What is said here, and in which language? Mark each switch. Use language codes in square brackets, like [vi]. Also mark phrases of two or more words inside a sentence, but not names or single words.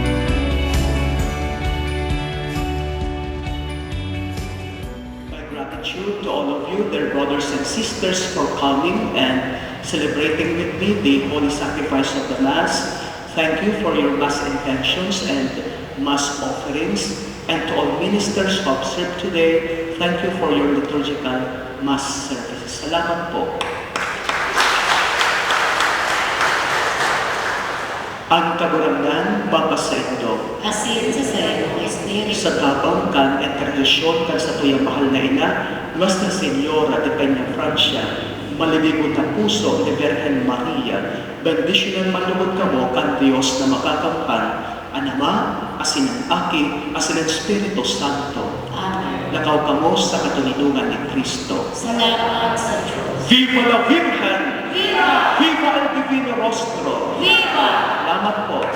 [en] My gratitude to all of you, dear brothers and sisters, for coming and celebrating with me the holy sacrifice of the Mass. Thank you for your Mass intentions and Mass offerings. And to all ministers who observed today, thank you for your liturgical Mass services. [bik] Salamat po. Ang kagurangan, Papa sa Indo, asin sa Sagrado Espiritu, sa tabang kan at tradisyon kan sa tuyang mahal na ina, Nuestra Señora de Peña Francia, malibigod na puso ni Virgen Maria, bendisyonan malugod kamo kan Diyos na makakampan, ang Ama, asin ang Aki, asin ang Espiritu Santo. Amen. Lakaw kamo sa katunidungan ni Kristo. Salamat sa Diyos. [es] Viva la Virgen! Viva! Viva el Divino Rostro! Viva! [bik] Salamat po.